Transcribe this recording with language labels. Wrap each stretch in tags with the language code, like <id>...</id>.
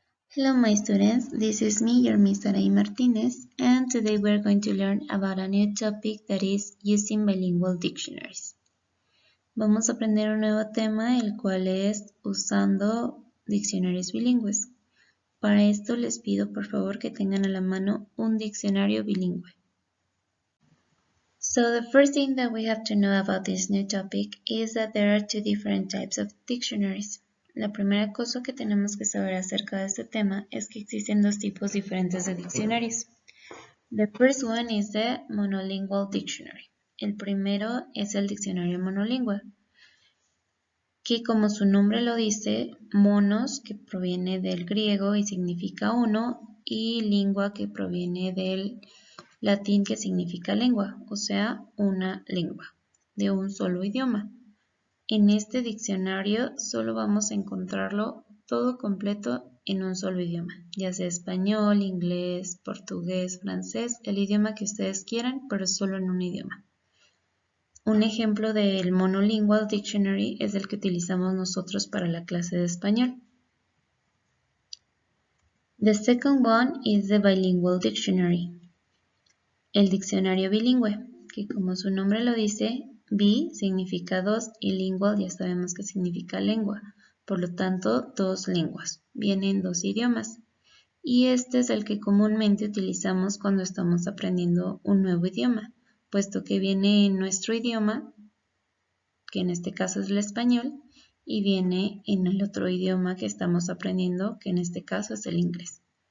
<en>Hello my students, this is me, your Miss Sarai Martinez, and today we're going to learn about a new topic that is using bilingual dictionaries.</en> <es>Vamos a aprender un nuevo tema, el cual es usando diccionarios bilingües. Para esto les pido por favor que tengan a la mano un diccionario bilingüe.</es> <en>So the first thing that we have to know about this new topic is that there are two different types of dictionaries.</en> <es>La primera cosa que tenemos que saber acerca de este tema es que existen dos tipos diferentes de diccionarios.</es> <en>The first one is the monolingual dictionary.</en> <es>El primero es el diccionario monolingüe, que como su nombre lo dice, monos, que proviene del griego y significa uno, y lingua, que proviene del latín, que significa lengua, o sea, una lengua, de un solo idioma. En este diccionario solo vamos a encontrarlo todo completo en un solo idioma, ya sea español, inglés, portugués, francés, el idioma que ustedes quieran, pero solo en un idioma. Un ejemplo del monolingual dictionary es el que utilizamos nosotros para la clase de español.</es> <en>The second one is the bilingual dictionary.</en> <es>El diccionario bilingüe, que como su nombre lo dice, bi significa dos y lingual ya sabemos que significa lengua, por lo tanto dos lenguas, vienen dos idiomas. Y este es el que comúnmente utilizamos cuando estamos aprendiendo un nuevo idioma, puesto que viene en nuestro idioma, que en este caso es el español, y viene en el otro idioma que estamos aprendiendo, que en este caso es el inglés.</es>